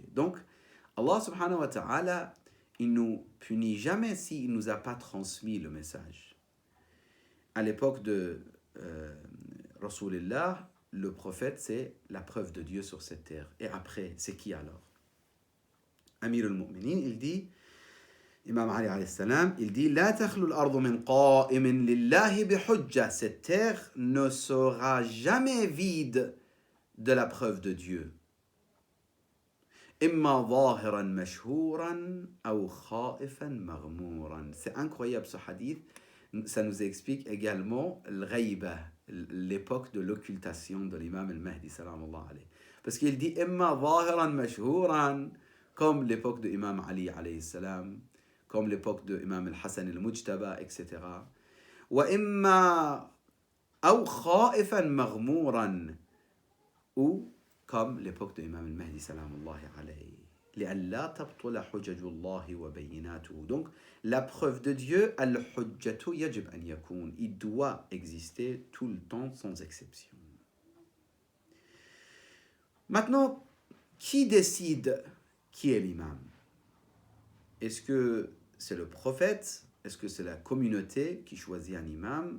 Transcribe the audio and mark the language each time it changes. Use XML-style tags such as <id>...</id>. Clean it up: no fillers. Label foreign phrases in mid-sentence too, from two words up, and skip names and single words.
<fr>Donc, Allah</fr> <ar>سبحانه وتعالى,</ar> <fr>il nous punit jamais s'il ne nous a pas transmis le message. À l'époque de Rasulullah, le prophète, c'est la preuve de Dieu sur cette terre. Et après, c'est qui alors?</fr> <ar>أمير المؤمنين,</ar> <fr>il dit,</fr> <ar>الإمام علي عليه السلام,</ar> <fr>il dit,</fr> <ar>لا تخلو الأرض من قائم لله بحجة.</ar> <fr>Cette terre ne sera jamais vide de la preuve de Dieu.</fr> <ar>إما ظاهرا مشهورا ou خائفا مغمورا.</ar> <fr>C'est incroyable ce hadith. Ça nous explique également l'ghayba, l'époque de l'occultation de l'imam al-Mahdi</fr> <ar>سلام الله عليه.</ar> <fr>Parce qu'il dit</fr> <ar>إما ظاهرا مشهورا,</ar> <fr>comme l'époque de Imam Ali</fr> <ar>عليه السلام,</ar> <fr>comme l'époque de Imam al-Hassan al-Mujtaba, etc.</fr> <ar>وإما</ar> <fr>ou</fr> <ar>خائفا مغمورا,</ar> <fr>ou comme l'époque de Imam al-Mahdi</fr> <ar>سلام الله عليه. لئلا تبطل حجج الله وبيناته.</ar> <fr>Donc, la preuve de Dieu,</fr> <ar>الحجة يجب أن يكون.</ar> <fr>Il doit exister tout le temps sans exception. Maintenant, qui décide qui est l'imam? Est-ce que c'est le prophète? Est-ce que c'est la communauté qui choisit un imam?</fr>